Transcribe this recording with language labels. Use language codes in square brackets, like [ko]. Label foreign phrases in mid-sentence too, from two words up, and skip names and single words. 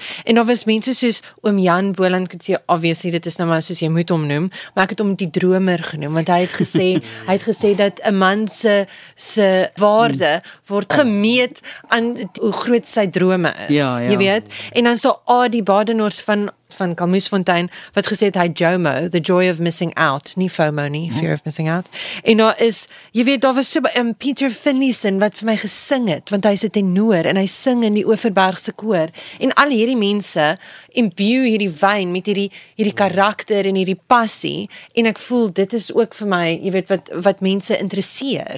[af] En daar was mense soos oom Jan Boland, ek sê obviously dit is nou maar soos jy moet hom noem, maar ek het hom die dromer genoem want hy het gesê dat 'n man se waarde word gemeet aan hoe groot sy drome is. Ja. Jy weet. En dan so die Badenhorst van Kalmoesfontein wat gesê het hy JOMO, [en] the joy of missing out, [af] nie FOMO nie, [en] fear of missing out. [af] En jy weet, daar was so Peter Finlayson wat vir my gesing het, want hy's 'n tenor en hy sing in die Oeverbergse koor voor. En al hierdie mense imbue hierdie wyn met hierdie karakter en hierdie passie en ek voel dit is ook vir my, jy weet wat mense interesseer.